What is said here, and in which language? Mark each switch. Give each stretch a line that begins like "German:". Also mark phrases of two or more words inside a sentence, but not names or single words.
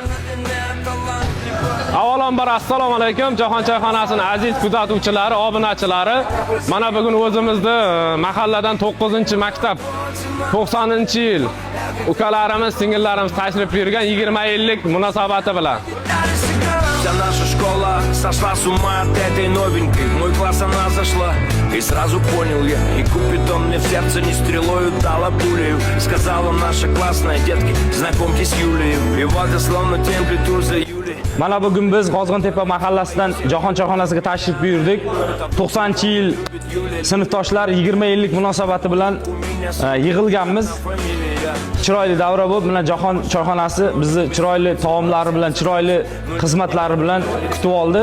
Uzbek: Avvalambor assalomu alaykum, Jahon choyxonasining aziz kuzatuvchilari, obunachilari. Mana bugun o'zimizni mahalladan 9-maktab 90-yil ukalarimiz, singillarimiz tashrif buyurgan 20 yillik munosabati bilan.
Russian: Вся наша школа сошла с ума от этой новенькой. В мой класс она зашла, и сразу понял я. И Купидон мне в сердце не стрелою дала пулею. Сказала наша классная, детки, знакомьтесь Юлию. И вот я словно темплитур за Юлей.
Uzbek: Mana bugun biz Qozg'ontepa mahallasidan Jahon choyxonasiga tashrif buyurdik. 90-yil sinfdoshlar 20 yillik munosabati bilan yig'ilganmiz. Chiroyli davra bo'lib, mana Jahon choyxonasi bizni chiroyli taomlari bilan, chiroyli xizmatlari bilan kutib oldi.